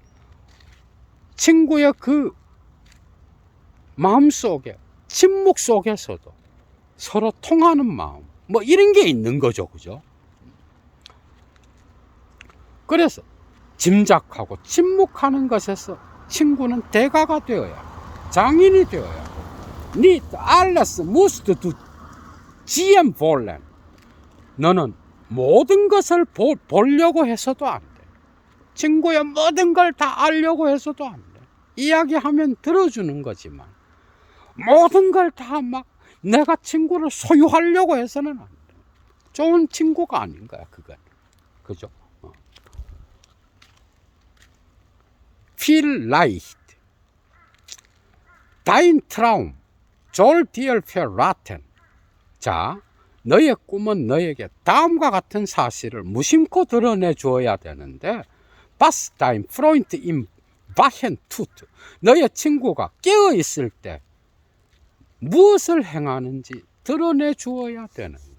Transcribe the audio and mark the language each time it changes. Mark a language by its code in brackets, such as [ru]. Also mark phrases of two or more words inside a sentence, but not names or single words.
[ko] 친구의 그 마음 속에, 침묵 속에서도 서로 통하는 마음, 뭐 이런 게 있는 거죠, 그죠? 그래서 짐작하고 침묵하는 것에서 친구는 대가가 되어야 하고 장인이 되어야 하고 [de] Nicht alles musst du sehen wollen. [ko] 너는 모든 것을 보려고 해서도 안 돼. 친구의 모든 걸 다 알려고 해서도 안 돼. 이야기하면 들어주는 거지만 모든 걸 다 막 내가 친구를 소유하려고 해서는 안 돼. 좋은 친구가 아닌 거야, 그건. 그죠? [de] Vielleicht dein Traum soll dir verraten. [ko] 자, 너의 꿈은 너에게 다음과 같은 사실을 무심코 드러내 주어야 되는데, [de] Was dein Freund im Wachen tut. [ko] 너의 친구가 깨어 있을 때 무엇을 행하는지 드러내 주어야 되는 거예요.